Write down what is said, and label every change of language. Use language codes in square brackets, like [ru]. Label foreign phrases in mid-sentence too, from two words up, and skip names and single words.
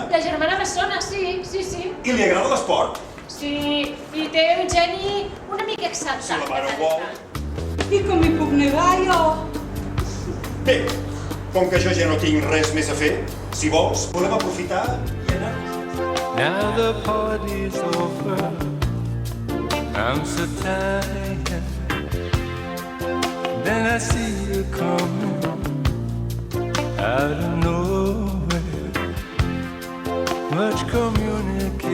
[ca] La germana bessona, sí. I li agrada l'esport? Sí, i té un geni una mica exaltat. Si la mare vol. I com hi puc negar, jo? Bé, com que jo ja no tinc res més a fer, si vols, podem aprofitar i anar. [en] Now the party's over. I'm so tired. Then I see you coming out of nowhere. Much communion